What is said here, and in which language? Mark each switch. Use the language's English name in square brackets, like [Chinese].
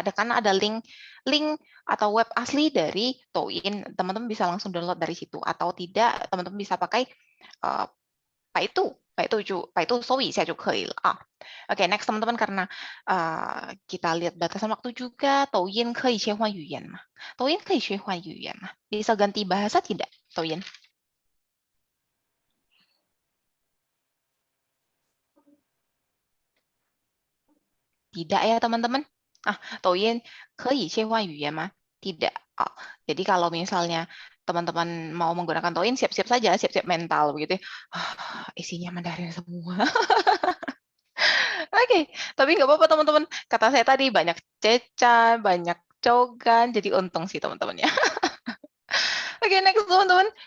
[Indonesian] karena ada link atau web asli dari Douyin, teman-teman bisa langsung download dari situ. Atau tidak, teman-teman bisa pakai [Chinese] 百度搜一下就可以了啊。 [Indonesian] Oke, next teman-teman, karena kita lihat batasan waktu juga, Douyin [Chinese] 可以切换语言吗？ Douyin 可以切换语言吗？ [Indonesian] Bisa ganti bahasa tidak, Douyin? Tidak ya teman-teman. [Chinese] Douyin 可以切换语言吗？ [Indonesian] Tidak. Jadi kalau misalnya teman-teman mau menggunakan Douyin, siap-siap saja, siap-siap mental begitu. Isinya Mandarin semua. Oke, tapi nggak apa-apa teman-teman. Kata saya tadi banyak cecan, banyak cogan, jadi untung sih teman-teman ya. Oke, next teman-teman.